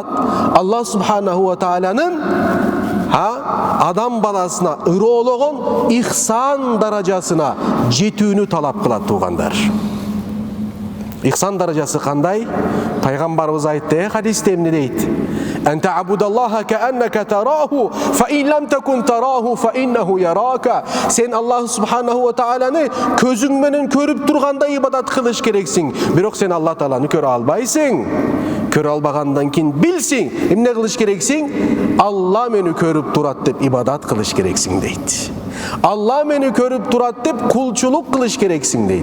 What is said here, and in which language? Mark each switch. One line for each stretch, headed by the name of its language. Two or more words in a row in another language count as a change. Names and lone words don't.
Kyrgyz: Аллах
Arabic: سبحانه وتعالى
Kyrgyz: адам баласына ыроологон ихсан даражасына жетүүнү талап кылат, туугандар. Ихсан даражасы кандай? Пайгамбарыбыз айтты, хадисте эмне дейт?
Arabic: أن تعبد الله كأنك تراه فإن لم تكن تراه فإنه يراك.
Kyrgyz: Сен Аллах
Arabic: سبحانه وتعالى
Kyrgyz: көзүң менен көрүп тургандай ибадат кылыш керексиң. Бирок сен Аллах тааланы көрө албайсың. Көрө албагандан кийин билсиң, эмне кылыш керексиң? Алла мени көрүп турат деп ибадат кылыш керексиң дейт. Алла мени көрүп турат деп кулчулук кылыш керексиң дейт.